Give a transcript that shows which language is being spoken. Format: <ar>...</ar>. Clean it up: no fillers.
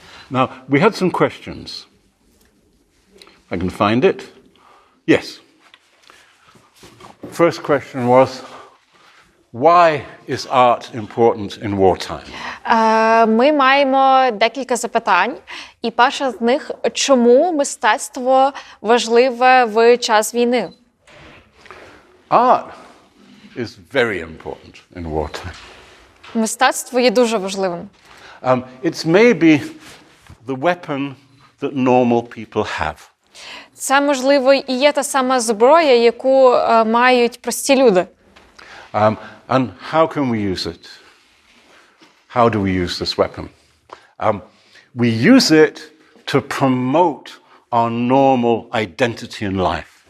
<en>Now, we had some questions. I can find it. Yes. First question was, why is art important in wartime?</en> <uk>Ми маємо декілька запитань. І перше з них, чому мистецтво важливе в час війни?</uk> <en>Art is very important in wartime.</en> <uk>Мистецтво є дуже важливим.</uk> <en>It's maybe the weapon that normal people have.</en> <uk>Це, можливо, і є та сама зброя, яку мають прості люди.</uk> <en>And how can we use it? How do we use this weapon? We use it to promote our normal identity in life.</en>